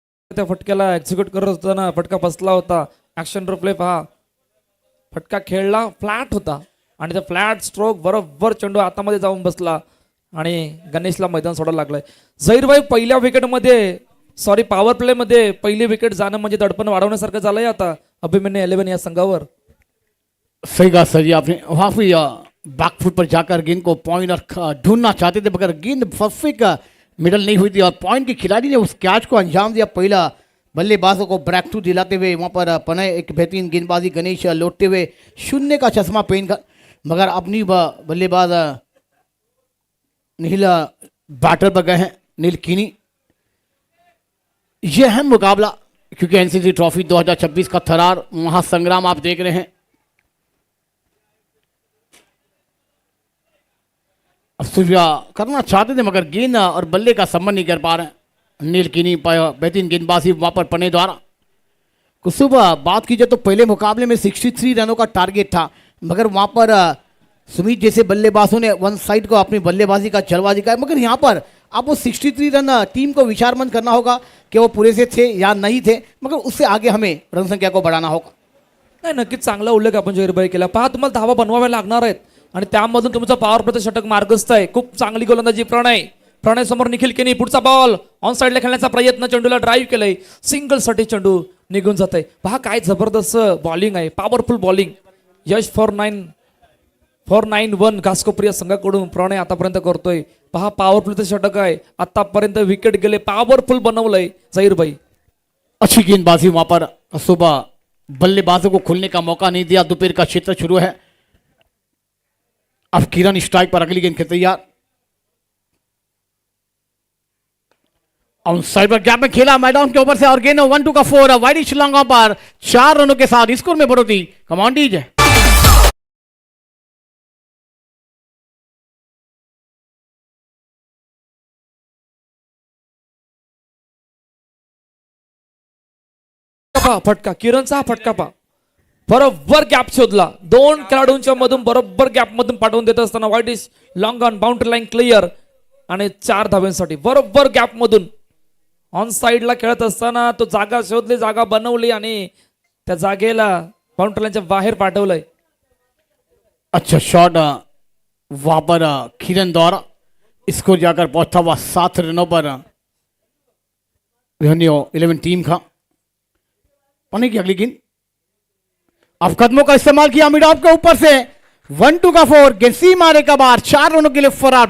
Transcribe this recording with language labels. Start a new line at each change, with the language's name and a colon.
Marathi: त्या फटक्याला एक्झिक्यूट करत होताना फटका बसला होता। ऍक्शन रिप्ले पहा, फटका खेळला, फ्लॅट होता आणि त्या फ्लॅट स्ट्रोक बरोबर चेंडू हातामध्ये जाऊन बसला आणि गणेशला मैदान सोडायला लागलंय। झहीर भाई पहिल्या विकेटमध्ये, सॉरी पॉवर प्ले मध्ये पहिली विकेट जाणं म्हणजे दडपण वाढवण्यासारखं झालंय आता अभिमन्यू 11 या संघावर।
Hindi: सही कहा सर जी आपने। वहां पे बैकफुट पर जाकर गेंद को पॉइंट और ढूंढना चाहते थे, मगर गेंद परफेक्ट मिडल नहीं हुई थी और पॉइंट के खिलाड़ी ने उस कैच को अंजाम दिया। पहला बल्लेबाजों को ब्रेक थ्रू दिलाते हुए वहां पर प्रणय एक बेहतरीन गेंदबाजी, गणेश लौटते हुए 0 का चश्मा पहन कर, मगर अपनी बल्लेबाज नील बैटर पर गए हैं, नील कीनी। यह अहम मुकाबला, क्योंकि एनसीसी ट्रॉफी 2026 का थरार महासंग्राम आप देख रहे हैं। सूर्या करना चाहते थे मगर गेंद और बल्ले का संबंध नहीं कर पा रहे। नील कीनी बेहतरीन गेंदबाजी वहां पर प्रणय द्वारा। कुछ सुबह बात की जाए तो पहले मुकाबले में 63 रनों का टारगेट था, मगर वहां पर सुमित जैसे बल्लेबाजों ने वन साइड को अपनी बल्लेबाजी का जलवा दिखाया। मगर यहाँ पर आपको 63 रन टीम को विचारमंद करना होगा कि वो पूरे से थे या नहीं थे, मगर उससे आगे हमें रन संख्या को बढ़ाना होगा।
Marathi: नाही, नक्कीच चांगला उल्लेख आपण झहीर भाई केला। पहा तुम्हाला धावा बनवाव्या लागणार आहेत आणि त्यामधून तुमचा पॉवर प्लेचं षटक मार्गस्थ आहे। खूप चांगली गोलंदाजी प्रणय समोर निखिल केनी, पुढचा बॉल ऑन साइडला खेळण्याचा प्रयत्न, चेंडूला ड्राईव्ह केलंय, सिंगल साठी चेंडू निघून जात आहे। पहा काय जबरदस्त बॉलिंग आहे, पॉवरफुल बॉलिंग यश 491 घासकोपरी संघाकडून प्रणय आतापर्यंत करतोय। पहा पॉवरफुलचं षटक आहे, आतापर्यंत विकेट गेले, पॉवरफुल बनवलंय झहीर भाई।
Hindi: अच्छी गेंदबाजी वहां पर। सुबह बल्लेबाजों को खुलने का मौका नहीं दिया। दोपहर का क्षेत्र शुरू है। अब किरण स्ट्राइक पर अगली गेंद खेलते यार। ऑन साइड पर गैप में खेला मैदान के ऊपर से और गेंद 1-2 का 4 वाइड श्रीलंका पर 4 रनों के साथ स्कोर में बढ़ोतरी। कमांड डीजे
Marathi: पहा फटका, किरणचा हा फटका पहा, बरोबर गॅप शोधला, दोन खेळाडूंच्या मधून बरोबर गॅप मधून पाठवून देत असताना वाईट is long on boundary line clear आणि 4 धाव्यांसाठी बरोबर गॅप मधून ऑन साइडला खेळत असताना तो जागा शोधली, जागा बनवली आणि त्या जागेला बाउंड्री लाईनच्या बाहेर पाठवलंय.
Hindi: अच्छा शॉट वहां पर किरण द्वारा स्कोर जाकर पहुंचता हुआ 7 रनों पर रेवेन्यू 11 टीम का. पानी की अगली गेंद, अब कदमों का इस्तेमाल किया मिड ऑफ के ऊपर से 1-2 का 4, गेंद सी मारे का बाहर, 4 रनों के लिए फरार.